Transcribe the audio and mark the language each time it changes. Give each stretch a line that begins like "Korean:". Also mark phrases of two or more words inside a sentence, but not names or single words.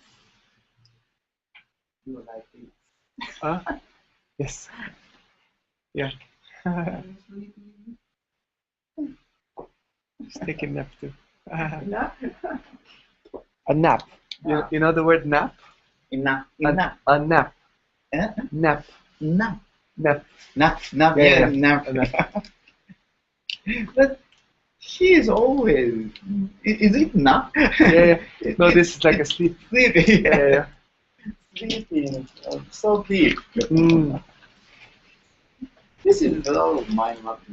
English: You like this? Yes. Yeah. Just take a nap too. Enough? A nap. You know the word nap? Enough. A nap. Nap. Nap. Nap. Nap. Yeah, nap. But he is always. Is it nap? Yeah. No, this is like a sleep. Sleeping. Yeah. Sleeping. So deep. This is a lot of mind mapping.